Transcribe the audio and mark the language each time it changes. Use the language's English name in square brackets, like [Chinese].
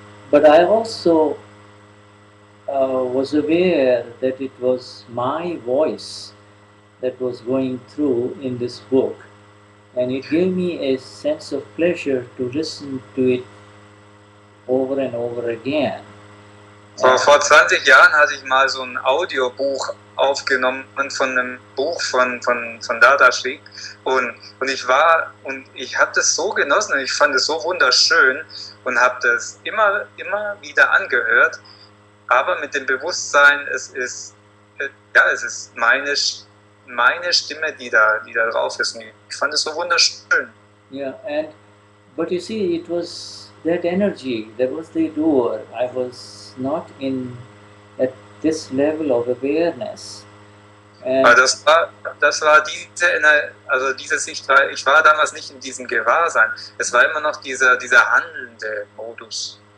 [English] But I also was aware that it was my voice that was going through in this book. And it gave me a sense of pleasure to listen to it over and over again. [German] Vor 20 Jahren hatte ich mal so ein Audiobuch aufgenommen von einem Buch von Dadashri und ich habe das so genossen und ich fand es so wunderschön und habe das immer wieder angehört, aber mit dem Bewusstsein, es ist meine Stimme, die da drauf ist. Und ich fand es so wunderschön. [English] Yeah, but you see, it was that energy, that was the doer. I was not at this level of awareness. [German] Das war diese Sicht, ich war damals nicht in diesem Gewahrsein. Es war immer noch dieser handelnde Modus.